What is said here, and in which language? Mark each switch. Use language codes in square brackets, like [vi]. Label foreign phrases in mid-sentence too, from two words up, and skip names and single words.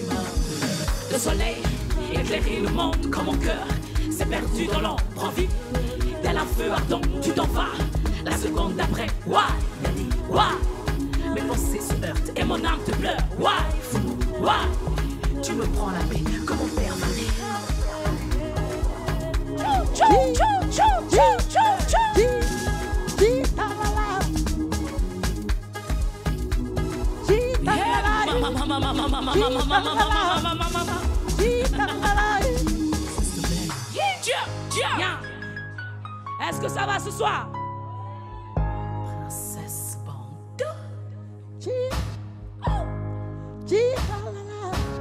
[fr] Le soleil éclaire le monde quand mon cœur s'est perdu dans l'ombre en vie. Tel un feu ardent, tu t'en vas. La seconde d'après, [en] why, daddy, why? [fr] Mes pensées se heurtent et mon âme te pleure. [en] Why, fou, why? [fr] Tu me prends la paix comme mon père m'a dit. Chou, chou, chou, chou, chou, chou. Chita-la-la. Chita-la-la. Mama, mama, mama, mama, mama, mama, mama, mama, mama. Chita-la-la. Est-ce que ça va ce soir? Princesse Bando. Chita-la-la.